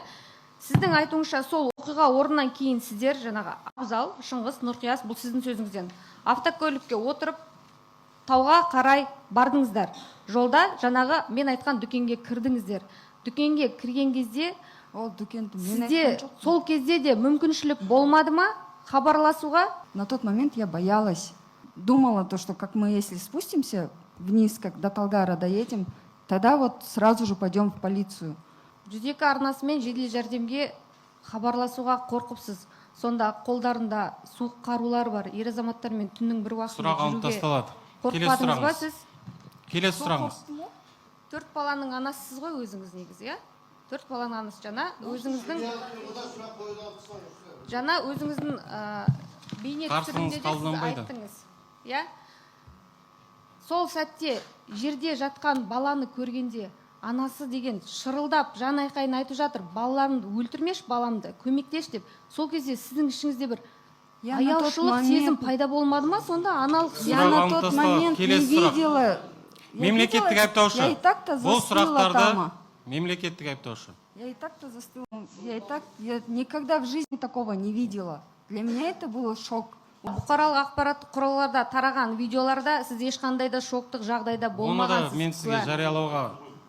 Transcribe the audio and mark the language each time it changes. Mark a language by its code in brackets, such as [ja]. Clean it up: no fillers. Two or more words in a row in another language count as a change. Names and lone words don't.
[kk] Сіздің айтуыңызша сол оқиға орнынан кейін сіздер жаңағы Абзал, Шыңғыс, Нұрқияс, бұл сіздің сөзіңізден, автокөлікке отырып тауға қарай бардыңыздар. Жолда жаңағы мен айтқан дүкенге кірдіңіздер. Дүкенге кірген кезде сізде сол кезде де мүмкіншілік болмады ма хабарласуға? [ru] На тот момент я боялась. Думала то, что как мы если спустимся вниз, как до Талгара доедем, тогда вот сразу же пойдем в полицию. [kk] 102 арнасымен жедел жәрдемге хабарласуға қорқыпсыз. Сонда қолдарында суық қарулар бар. Ер азаматтармен түннің бір уақытында жүруге қорқпадыңыз ба сіз? Келесі сұрағыңыз. 4 баланың анасысыз ғой өзіңіз негізі, иә? 4 баланың анасы жаңа өзіңіздің бейне түсірімде де сіз айттыңыз. Иә? Сол сәтте жерде жатқан баланы көргенде анасы деген шырылдап, жан айқайын айтып жатыр, балаларымды өлтірмеш, баламды көмектеш деп. Сол кезде сіздің ішіңізде бір аяушылық сезім пайда болмады ма? Сонда аналық [ru] я на тот момент не видела. [kk] Мемлекеттік айыптаушы. [ru] Я и так-то [kk] Бұл [ru] застыла [kk] сұрақтарды [ru] там. [kk] мемлекеттік айыптаушы. [ru] Я и так-то застыла. Я никогда в жизни такого не видела. Для меня это было шок. [kk] Бұқаралық ақпараттық құралдарда тараған видеоларда сіз ешқандай да шоктық жағдайда болмағансыз. Оны да мен сізге жариялауға